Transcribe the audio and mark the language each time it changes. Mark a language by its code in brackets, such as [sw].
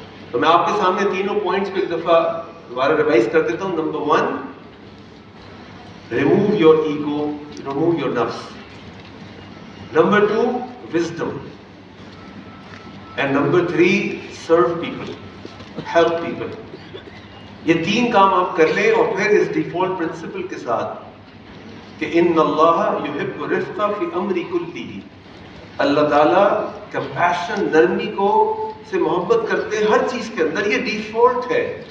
[ur] تو میں آپ کے سامنے تینوں پوائنٹس کو ایک دفعہ دوبارہ ریوائز کر دیتا ہوں. [en] نمبر 1، remove your ego, remove your nafs. Number 2, wisdom. And number 3, serve people, help people. [ur] یہ 3 کام آپ کر لیں اور پھر اس ڈیفالٹ پرنسپل کے ساتھ کہ [ar] ان اللہ یحب الرفق فی امری کلہ، [ur] اللہ تعالیٰ کمپیشن، نرمی کو سے محبت کرتے ہیں ہر چیز کے اندر. یہ ڈیفالٹ ہے.